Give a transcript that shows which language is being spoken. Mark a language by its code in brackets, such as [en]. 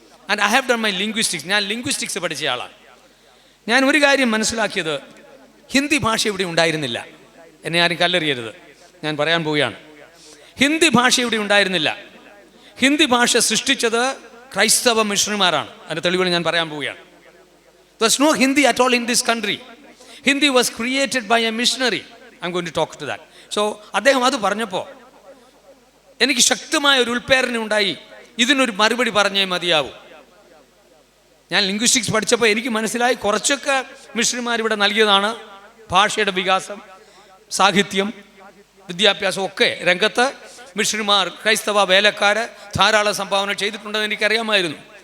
[en] And I have done my linguistics. [ml] ഞാൻ linguistics പഠിച്ച ആളാണ്. ഞാൻ ഒരു കാര്യം മനസ്സിലാക്കിയത്, ഹിന്ദി ഭാഷ ഇവിടെ ഉണ്ടായിരുന്നില്ല. എന്നെ ആരും കല്ലെറിയരുത്, ഞാൻ പറയാൻ പോവുകയാണ്. ഹിന്ദി ഭാഷ ഇവിടെ ഉണ്ടായിരുന്നില്ല. ഹിന്ദി ഭാഷ സൃഷ്ടിച്ചത് ക്രൈസ്തവ മിഷണറിമാരാണ്. അതിൻ്റെ തെളിവുകൾ ഞാൻ പറയാൻ പോവുകയാണ്. [en] There's no Hindi at all in this country. Hindi was created by a missionary. I'm going to talk to that. [ml] So അദ്ദേഹം അത് പറഞ്ഞപ്പോൾ എനിക്ക് ശക്തമായ ഒരു ഉൾപ്രേരണ ഉണ്ടായി, ഇതിനൊരു മറുപടി പറഞ്ഞേ മതിയാവൂ. ഞാൻ ലിംഗ്വിസ്റ്റിക്സ് പഠിച്ചപ്പോൾ എനിക്ക് മനസ്സിലായി, കുറച്ചൊക്കെ മിഷണറിമാർ ഇവിടെ നൽകിയതാണ്. ഭാഷയുടെ വികാസം, സാഹിത്യം, വിദ്യാഭ്യാസം ഒക്കെ രംഗത്ത് മിഷണറിമാർ, ക്രൈസ്തവ വേലക്കാർ ധാരാളം സംഭാവന ചെയ്തിട്ടുണ്ടെന്ന് എനിക്കറിയാമായിരുന്നു.